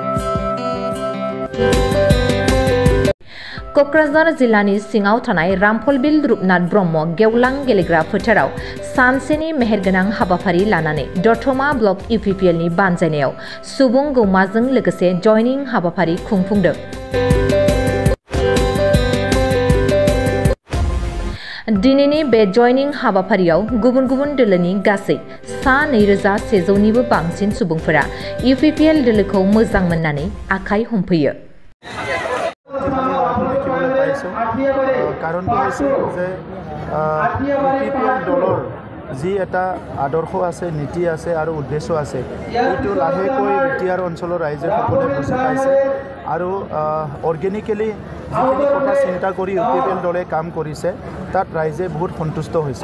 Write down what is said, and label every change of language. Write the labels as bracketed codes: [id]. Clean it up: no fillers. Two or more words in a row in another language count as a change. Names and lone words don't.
[brx] कक्राझार जिल्लानि सिङाव थानाय रामफलबिल रुपनाथ ब्रह्म गेवलां गेलेग्रा फोथाराव सानसेनि मेहेरगोनां हाबाफारि लानानै दतमा ब्लक इउपिपिएलनि बानजायनायाव सुबुं गौमाजों लोगोसे जयनिं हाबाफारि खुंफुंदों। दिनैनि बे जयनिं हाबाफारियाव गुबुन गुबुन दोलोनि गासै सा 2100निबो बांसिन सुबुंफोरा इउपिपिएल दोलोखौ मोजां मोननानै आखाइ हमफैयो। [as] কাৰণটো হৈছে যে ইউপিপিএল দলৰ যি এটা আদৰ্শ আছে, নীতি আছে আৰু উদ্দেশ্য আছে, এইটো লাহেকৈ বিটিআৰ অঞ্চলৰ ৰাইজে সকলোৱে বুজি পাইছে আৰু অৰ্গেনিকেলি যিখিনি কথা চিন্তা কৰি ইউপিপিএল দলে কাম কৰিছে তাত ৰাইজে বহুত সন্তুষ্ট হৈছে।